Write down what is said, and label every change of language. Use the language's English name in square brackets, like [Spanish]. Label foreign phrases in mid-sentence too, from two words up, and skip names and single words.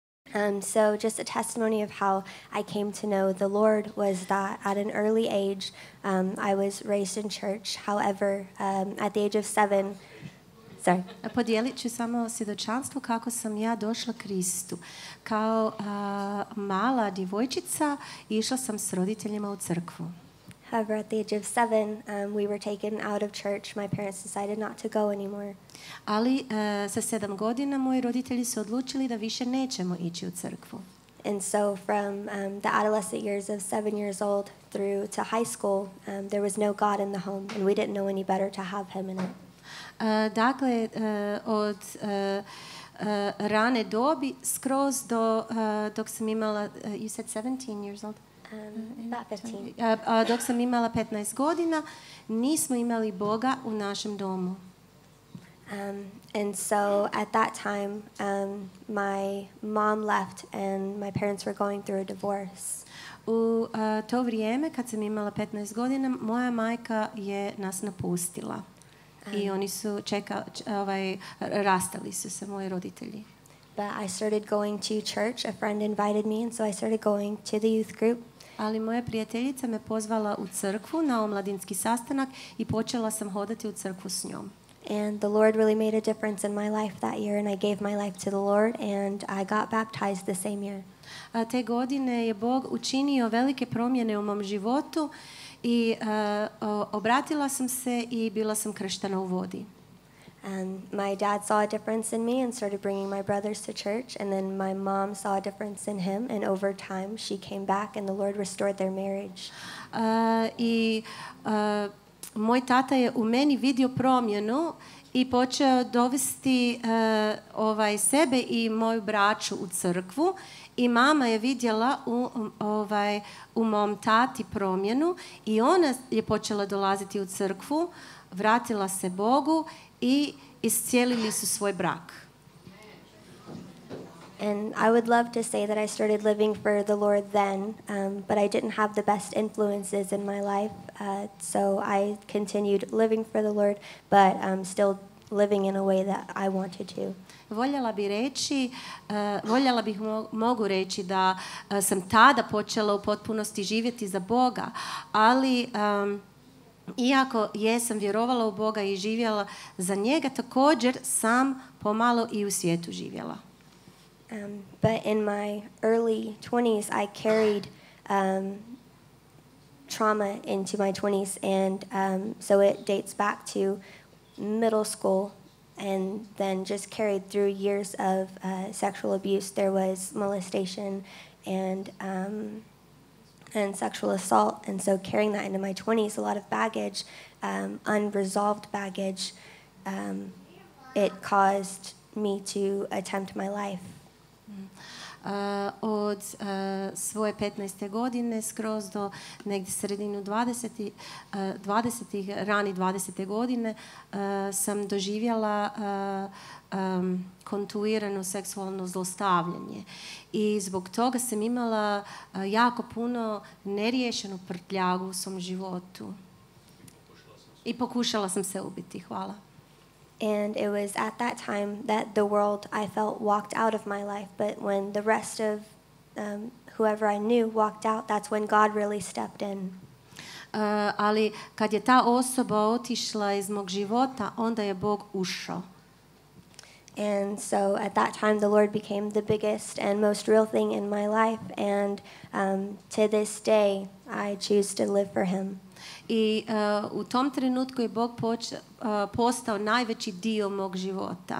[English] So just a testimony of how I came to know the Lord was that at an early age, I was raised in church. However, at the age of 7, [Croatian] Podijelit ću samo svjedočanstvo kako sam ja došla Kristu. Kao mala djevojčica išla sam s roditeljima u crkvu. [English] However, at the age of 7, we were taken out of church. My parents decided not to go anymore. [Croatian] Ali sa 7 godina moji roditelji su odlučili da više nećemo ići u crkvu. [English] And so from the adolescent years of 7 years old through to high school, there was no God in the home, and we didn't know any better to have him in it. [Croatian] Dakle, od rane dobi skroz do dok sam imala, [English] you said 17 years old? About 15. [Croatian] Dok sam imala 15 godina, nismo imali Boga u našem domu. [English] And so at that time, my mom left and my parents were going through a divorce. [Croatian] U to vrijeme, kad sam imala 15 godina, moja majka je nas napustila. I oni su rastali su se moji roditelji. [English] But I started going to church. A friend invited me, and so I started going to the youth group. [Croatian] Ali moja prijateljica me pozvala u crkvu na omladinski sastanak i počela sam hodati u crkvu s njom. [English] And the Lord really made a difference in my life that year, and I gave my life to the Lord, and I got baptized the same year. [Croatian] Te godine je Bog učinio velike promjene u mom životu i obratila sam se i bila sam krštena u vodi. [English] My dad saw a difference in me and started bringing my brothers to church, and then my mom saw a difference in him, and over time she came back and the Lord restored their marriage. [Croatian] Moj tata je u meni vidio promjenu i počeo dovesti sebe i moju braću u crkvu, i mama je vidjela u mom tati promjenu i ona je počela dolaziti u crkvu, vratila se Bogu i iscijelili su svoj brak. [English] And I would love to say that I started living for the Lord then, but I didn't have the best influences in my life, so I continued living for the Lord, but still living in a way that I wanted to. [Croatian] Voljela bih mogu reći da sam tada počela u potpunosti živjeti za Boga, ali iako jesam vjerovala u Boga i živjela za njega, također sam pomalo i u svijetu živjela. [English] But in my early 20s, I carried trauma into my 20s, and so it dates back to middle school, and then just carried through years of sexual abuse. There was molestation and sexual assault, and so carrying that into my 20s, a lot of baggage, unresolved baggage, it caused me to attempt my life. [Croatian] Od svoje 15. godine skroz do negdje sredinu 20. rani 20. godine sam doživjela kontinuirano seksualno zlostavljanje. I zbog toga sam imala jako puno neriješenu prtljagu u svom životu. I pokušala sam se ubiti. Hvala. [English] And it was at that time that the world, I felt, walked out of my life. But when the rest of whoever I knew walked out, that's when God really stepped in. [Croatian] Ali kad je ta osoba otišla iz mog života, onda je Bog ušao. [English] And so at that time the Lord became the biggest and most real thing in my life. And to this day, I choose to live for Him. [Croatian] I u tom trenutku je Bog postao najveći dio mog života.